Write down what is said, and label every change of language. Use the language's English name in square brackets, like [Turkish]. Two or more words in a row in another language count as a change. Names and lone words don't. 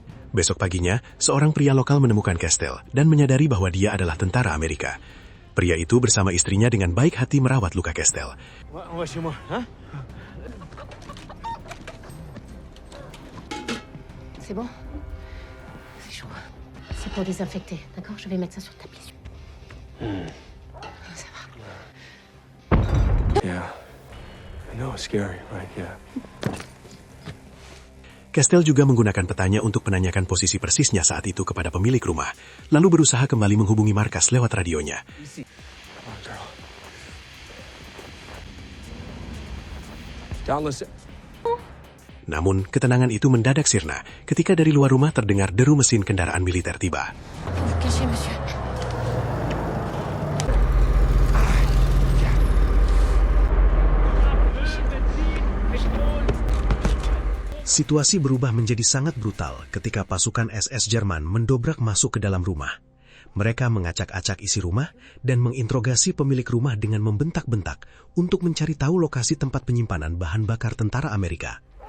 [Indonesian] Besok paginya, seorang pria lokal menemukan Castell dan menyadari bahwa dia adalah tentara Amerika. Pria itu bersama istrinya dengan baik hati merawat luka Castell. [French] C'est bon? C'est chaud. C'est pour désinfecter, d'accord? Je vais mettre ça sur ta blessure. Ça va. [English] Yeah. I know, it's scary, right? Yeah. [Indonesian] Castell juga menggunakan petanya untuk menanyakan posisi persisnya saat itu kepada pemilik rumah, lalu berusaha kembali menghubungi markas lewat radionya. [English] Don, listen. [Indonesian] Namun, ketenangan itu mendadak sirna ketika dari luar rumah terdengar deru mesin kendaraan militer tiba. [French] Cachez, monsieur. [Indonesian] Situasi berubah menjadi sangat brutal ketika pasukan SS Jerman mendobrak masuk ke dalam rumah. Mereka mengacak-acak isi rumah dan menginterogasi pemilik rumah dengan membentak-bentak untuk mencari tahu lokasi tempat penyimpanan bahan bakar tentara Amerika.